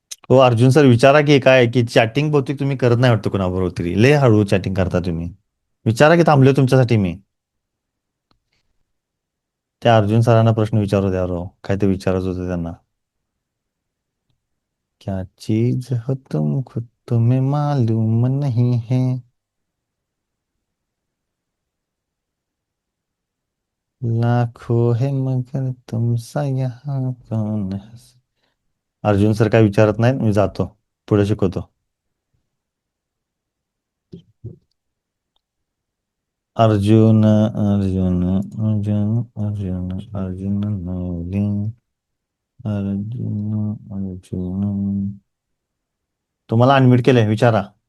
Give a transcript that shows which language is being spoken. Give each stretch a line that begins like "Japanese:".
Marathi: हो अर्जुन सर विचारा की, काय की चॅटिंग बहुतेक तुम्ही करत नाही वाटतं कोणाबरोबर तरी, लय हळू चॅटिंग करता तुम्ही. विचारा की, थांबले तुमच्यासाठी मी. त्या अर्जुन सरांना प्रश्न विचारू द्या रो, काय ते विचारत होते त्यांना.
Hindi: क्या चीज हो तुम खुद तुम्हें मालूम नहीं है. लाखों है मगर तुम सा यहाँ कौन है.
Marathi: अर्जुन सर काय विचारत नाहीत, मी जातो पुढे शिकवतो. अर्जुन अर्जुन अर्जुन अर्जुन अर्जुन नवली. अर्जुन अर्जुन तुम्हाला अनम्यूट केलंय विचारा.